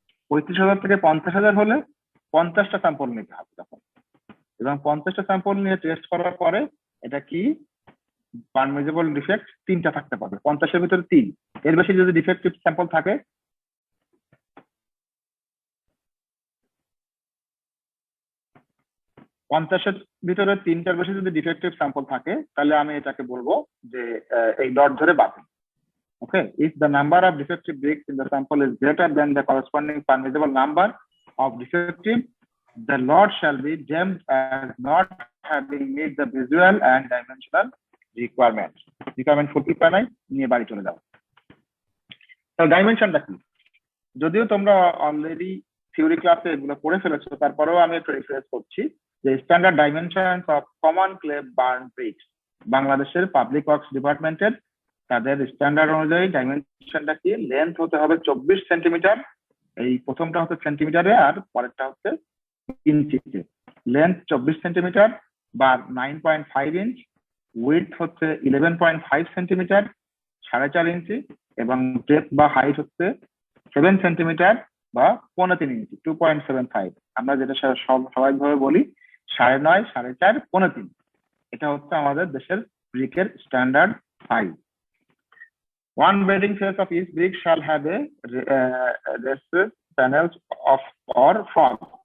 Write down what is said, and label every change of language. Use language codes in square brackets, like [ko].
[bn] 35,000 থেকে 50,000 হলে 50টা স্যাম্পল নিতে হবে তখন, এবং 50টা স্যাম্পল নিয়ে টেস্ট করার পরে এটা কি পারমিসিবল ডিফেক্ট 3টা থাকতে পারবে, 50-এর ভিতরে 3। এর বেশি যদি ডিফেক্টিভ স্যাম্পল থাকে, 50-এর ভিতরে 3টার বেশি যদি ডিফেক্টিভ স্যাম্পল থাকে, তাহলে আমি এটাকে বলবো যে এই লট ধরে বাতিল। [en] Okay, if the number of defective bricks in the sample is greater than the corresponding permissible number of defective, the lot shall be deemed as not having met the visual and dimensional requirements. [bn] Requirement fulfill করা নাই, নিয়ে বাড়ি চলে যাও। তাহলে ডাইমেনশনটা কি? যদিও তোমরা অলরেডি থিওরি ক্লাসে এগুলো পড়ে ফেলেছো, তারপরেও আমি একটু রিফ্রেশ করছি যে [en] standard dimensions of common clay burn bricks, [bn] বাংলাদেশের পাবলিক ওয়ার্কস ডিপার্টমেন্টের তাদের স্ট্যান্ডার্ড অনুযায়ী ডাইমেনশনটা কি, লেন্থ হতে হবে 24 সেন্টিমিটার, এই প্রথমটা হচ্ছে সেন্টিমিটারে আর পরেরটা হচ্ছে ইঞ্চিতে। লেন্থ 24 সেন্টিমিটার বা 9.5 ইঞ্চ, উইডথ হচ্ছে 11.5 সেন্টিমিটার 4.5 ইঞ্চি, এবং ডেপথ বা হাইট হচ্ছে 7 সেন্টিমিটার বা 3.5 ইঞ্চি 2.75। আমরা যেটা স্বাভাবিকভাবে বলি 9.5, 4.5, 3.5। এটা হচ্ছে আমাদের দেশের ব্রিকের standard size. [en] One bedding face of each brick shall have a recessed panels of or frog.